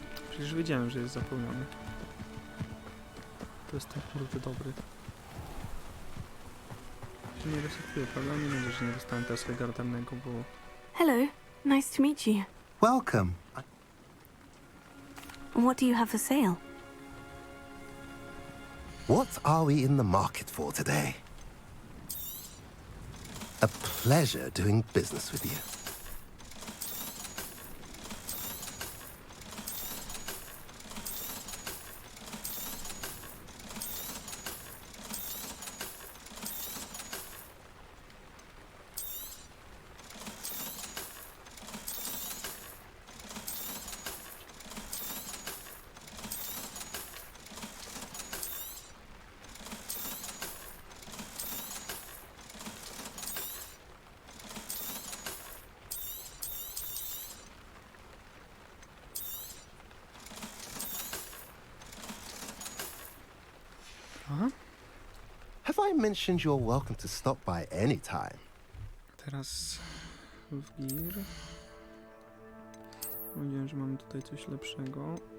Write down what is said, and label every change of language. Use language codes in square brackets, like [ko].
[pl] Przecież wiedziałem, że jest zapełniony. To jest ten kurde dobry. Się nie resetuje, prawda? Nie będzie, że nie dostałem teraz legendarnego, bo... [en] Hello, nice to meet you. Welcome. What do you have for sale? What are we in the market for today? A pleasure doing business with you. Aha. Have I mentioned you're welcome to stop by any time? [pl] Teraz w gear. Powiedziałem, że mam tutaj coś lepszego.